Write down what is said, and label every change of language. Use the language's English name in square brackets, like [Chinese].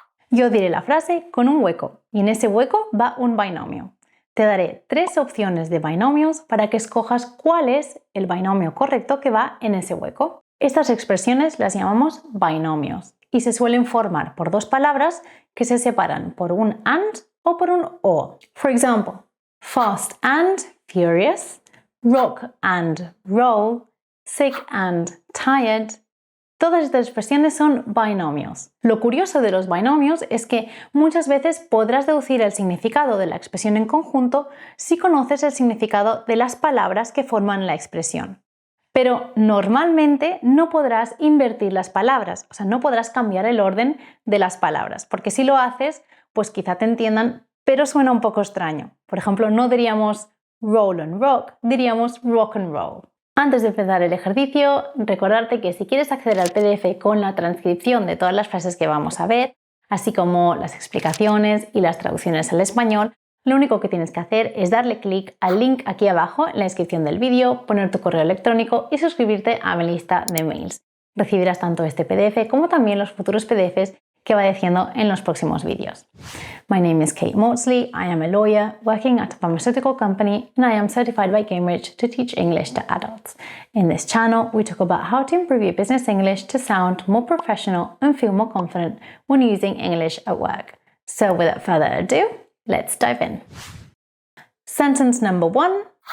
[Spanish] Yo diré la frase con un hueco y en ese hueco va un binomio. Te daré 3 opciones de binomios para que escojas cuál es el binomio correcto que va en ese hueco. Estas expresiones las llamamos binomios y se suelen formar por 2 palabras que se separan por un and o por un or. [English] For example, fast and furious, rock and roll, sick and tired. [Spanish] Todas estas expresiones son binomios. Lo curioso de los binomios es que muchas veces podrás deducir el significado de la expresión en conjunto si conoces el significado de las palabras que forman la expresión. Pero normalmente no podrás invertir las palabras, o sea, no podrás cambiar el orden de las palabras, porque si lo haces, pues quizá te entiendan, pero suena un poco extraño. Por ejemplo, no diríamos [English] roll and rock, [Spanish] diríamos [English] rock and roll. [Spanish] Antes de empezar el ejercicio, recordarte que si quieres acceder al PDF con la transcripción de todas las frases que vamos a ver, así como las explicaciones y las traducciones al español, lo único que tienes que hacer es darle clic al link aquí abajo en la descripción del vídeo, poner tu correo electrónico y suscribirte a mi lista de mails. Recibirás tanto este PDF como también los futuros PDFs que va diciendo en los próximos vídeos. [English] My name is Kate Maudsley. I am a lawyer working at a pharmaceutical company and I am certified by Cambridge to teach English to adults. In this channel, we talk about how to improve your business English to sound more professional and feel more confident when using English at work. So without further ado, let's dive in. Sentence number 1.